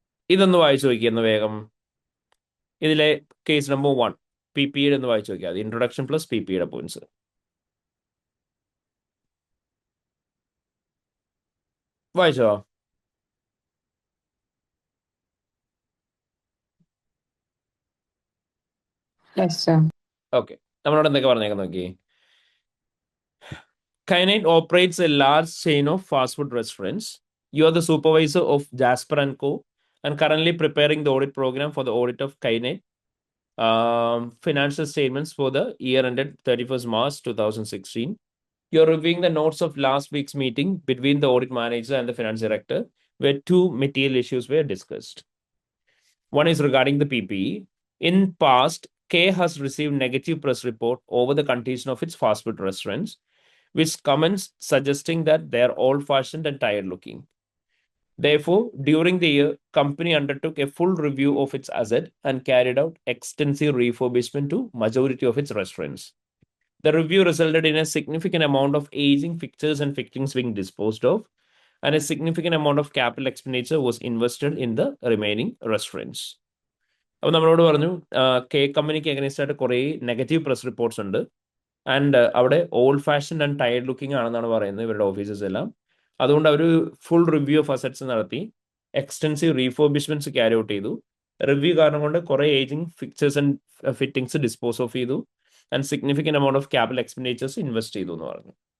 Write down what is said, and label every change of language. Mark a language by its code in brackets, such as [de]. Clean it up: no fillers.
[ml] ഇതൊന്ന് വായിച്ചു നോക്കിയെന്ന് വേഗം. ഇതിലെ കേസ് നമ്പർ 1 PPE ഒന്ന് വായിച്ചു നോക്കിയാൽ ഇൻട്രൊഡക്ഷൻ പ്ലസ് PPE പോയിന്റ്സ് വായിച്ചോ? ഓക്കെ. നമ്മളോട് എന്തൊക്കെ പറഞ്ഞേക്കാൻ നോക്കി. [en] Kynite operates a large chain of fast food restaurants. You are the supervisor of Jasper & Co. and currently preparing the audit program for the audit of Kynite financial statements for the year ended 31st March 2016. You're reviewing the notes of last week's meeting between the audit manager and the finance director, where 2 material issues were discussed. One is regarding the PPE. In past, K has received negative press report over the condition of its fast food restaurants, which comments suggesting that they are old-fashioned and tired-looking. Therefore, during the year, company undertook a full review of its asset and carried out extensive refurbishment to majority of its restaurants. The review resulted in a significant amount of aging fixtures and fittings being disposed of, and a significant amount of capital expenditure was invested in the remaining restaurants. [ml] അപ്പോൾ നമ്മളോട് പറഞ്ഞു cake കമ്പനിക്ക് against ആയിട്ട് കുറേ negative press reports ഉണ്ട്. And അവിടെ old fashion and tired looking ആണെന്നാണ് പറയുന്നത് ഇവരുടെ ഓഫീസസ് എല്ലാം. അതുകൊണ്ട് അവർ ഫുൾ റിവ്യൂ ഓഫ് അസറ്റ്സ് നടത്തി, എക്സ്റ്റെൻസീവ് റീഫോർബിഷ്മെന്റ്സ് ക്യാരി ഔട്ട് ചെയ്തു. റിവ്യൂ കാരണം കൊണ്ട് കുറേ ageing fixtures and fittings dispose of ചെയ്തു, and significant amount of capital expenditures invest ചെയ്തു എന്ന് പറഞ്ഞു.